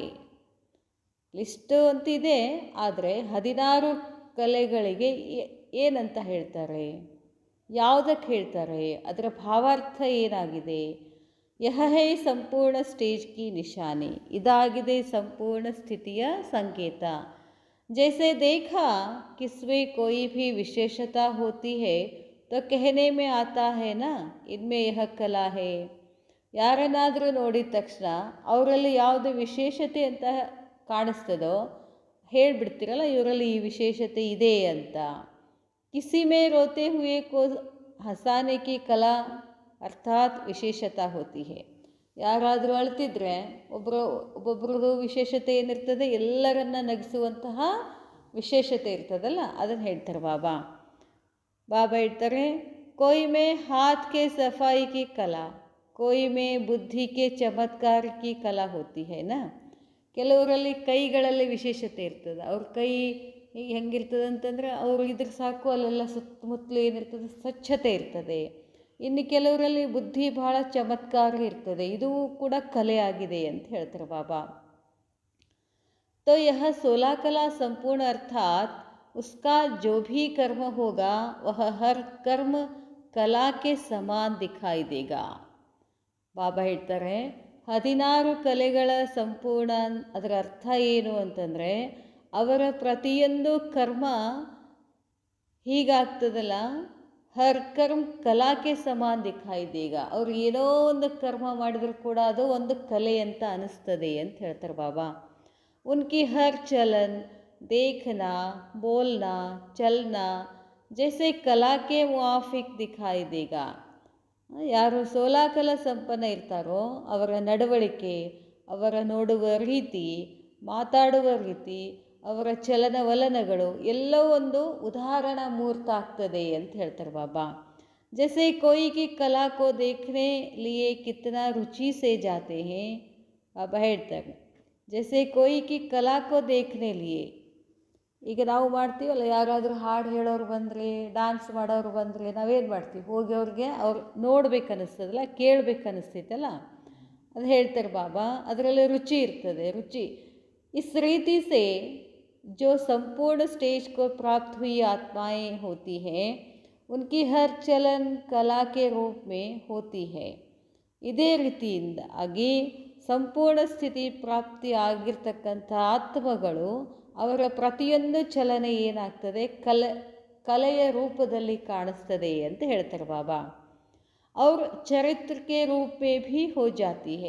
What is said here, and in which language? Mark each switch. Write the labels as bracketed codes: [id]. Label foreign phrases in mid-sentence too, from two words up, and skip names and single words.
[kn] ಲಿಸ್ಟು ಅಂತಿದೆ, ಆದರೆ 16 ಕಲೆಗಳಿಗೆ ಏನಂತ ಹೇಳ್ತಾರೆ? ಯಾವುದಕ್ಕೆ ಹೇಳ್ತಾರೆ? ಅದರ ಭಾವಾರ್ಥ ಏನಾಗಿದೆ? [hi] यह है संपूर्ण स्टेज की निशानी. [kn] ಇದಾಗಿದೆ ಸಂಪೂರ್ಣ ಸ್ಥಿತಿಯ ಸಂಕೇತ. [hi] जैसे देखा किसमें कोई भी विशेषता होती है तो कहने में आता है ना इनमें यह कला है. [kn] ಯಾರನ್ನಾದರೂ ನೋಡಿದ ತಕ್ಷಣ ಅವರಲ್ಲಿ ಯಾವುದು ವಿಶೇಷತೆ ಅಂತ ಕಾಣಿಸ್ತದೋ ಹೇಳಿಬಿಡ್ತೀರಲ್ಲ, ಇವರಲ್ಲಿ ಈ ವಿಶೇಷತೆ ಇದೆ ಅಂತ. [hi] किसी में रोते हुए को हंसाने की कला अर्थात विशेषता होती है. [kn] ಯಾರಾದರೂ ಅಳ್ತಿದ್ರೆ ಒಬ್ಬೊಬ್ರದ್ದು ವಿಶೇಷತೆ ಏನಿರ್ತದೆ? ಎಲ್ಲರನ್ನ ನಗಿಸುವಂತಹ ವಿಶೇಷತೆ ಇರ್ತದಲ್ಲ, ಅದನ್ನು ಹೇಳ್ತಾರೆ ಬಾಬಾ. ಬಾಬಾ ಹೇಳ್ತಾರೆ, [hi] कोई में हाथ के सफाई की कला, कोई में बुद्धि के चमत्कार की कला होती है ना. [kn] ಕೆಲವರಲ್ಲಿ ಕೈಗಳಲ್ಲಿ ವಿಶೇಷತೆ ಇರ್ತದೆ. ಅವ್ರ ಕೈ ಈಗ ಹೆಂಗಿರ್ತದೆ ಅಂತಂದರೆ ಅವರು ಇದ್ರೆ ಸಾಕು, ಅಲ್ಲೆಲ್ಲ ಸುತ್ತಮುತ್ತಲು ಏನಿರ್ತದೆ ಸ್ವಚ್ಛತೆ ಇರ್ತದೆ. ಇನ್ನು ಕೆಲವರಲ್ಲಿ ಬುದ್ಧಿ ಬಹಳ ಚಮತ್ಕಾರ ಇರ್ತದೆ, ಇದು ಕೂಡ ಕಲೆ ಆಗಿದೆ ಅಂತ ಹೇಳ್ತಾರೆ ಬಾಬಾ. [hi] तो यह 16 कला संपूर्ण अर्थात उसका जो भी कर्म होगा वह हर कर्म कला के समान दिखाई देगा. [kn] ಬಾಬಾ ಹೇಳ್ತಾರೆ 16 ಕಲೆಗಳ ಸಂಪೂರ್ಣ ಅದರ ಅರ್ಥ ಏನು ಅಂತಂದರೆ, ಅವರ ಪ್ರತಿಯೊಂದು ಕರ್ಮ ಹೀಗಾಗ್ತದಲ್ಲ, [hi] हर कर्म कला के समान दिखाई देगा. [kn] ಅವ್ರು ಏನೋ ಒಂದು ಕರ್ಮ ಮಾಡಿದ್ರು ಕೂಡ ಅದು ಒಂದು ಕಲೆ ಅಂತ ಅನಿಸ್ತದೆ ಅಂತ ಹೇಳ್ತಾರೆ ಬಾಬಾ. [hi] उनकी हर चलन, देखना, बोलना, चलना जैसे कला के मुआफिक दिखाई देगा. [kn] ಯಾರು 16 ಕಲಾ ಸಂಪನ್ನ ಇರ್ತಾರೋ ಅವರ ನಡವಳಿಕೆ, ಅವರ ನೋಡುವ ರೀತಿ, ಮಾತಾಡುವ ರೀತಿ, ಅವರ ಚಲನವಲನಗಳು ಎಲ್ಲವೂ ಒಂದು ಉದಾಹರಣಾ ಮೂರ್ತ ಆಗ್ತದೆ ಅಂತ ಹೇಳ್ತಾರೆ ಬಾಬಾ. [hi] जैसे कोई की कला को देखने लिए कितना रुचि से जाते हैं. [kn] ಬಾಬಾ ಹೇಳ್ತಾರೆ [hi] जैसे कोई की कला को देखने लिए. [kn] ಈಗ ನಾವು ಮಾಡ್ತೀವಲ್ಲ, ಯಾರಾದರೂ ಹಾಡು ಹೇಳೋರು ಬಂದರೆ, ಡ್ಯಾನ್ಸ್ ಮಾಡೋರು ಬಂದರೆ ನಾವೇನು ಮಾಡ್ತೀವಿ, ಹೋಗಿ ಅವ್ರು ನೋಡ್ಬೇಕನ್ನಿಸ್ತದಲ್ಲ, ಕೇಳಬೇಕನ್ನಿಸ್ತೈತಲ್ಲ, ಅದು ಹೇಳ್ತಾರೆ ಬಾಬಾ. ಅದರಲ್ಲಿ ರುಚಿ ಇರ್ತದೆ, ರುಚಿ. [hi] इस रीति से जो संपूर्ण स्टेज को प्राप्त हुई आत्माएं होती हैं उनकी हर चलन कला के रूप में होती है. [kn] ಇದೇ ರೀತಿಯಿಂದಾಗಿ ಸಂಪೂರ್ಣ ಸ್ಥಿತಿ ಪ್ರಾಪ್ತಿ ಆಗಿರ್ತಕ್ಕಂಥ ಆತ್ಮಗಳು ಅವರ ಪ್ರತಿಯೊಂದು ಚಲನೆ ಏನಾಗ್ತದೆ, ಕಲೆಯ ರೂಪದಲ್ಲಿ ಕಾಣಿಸ್ತದೆ ಅಂತ ಹೇಳ್ತಾರೆ ಬಾಬಾ. ಅವ್ರ ಚರಿತ್ರಕ್ಕೆ [hi] रूपे भी हो जाती है.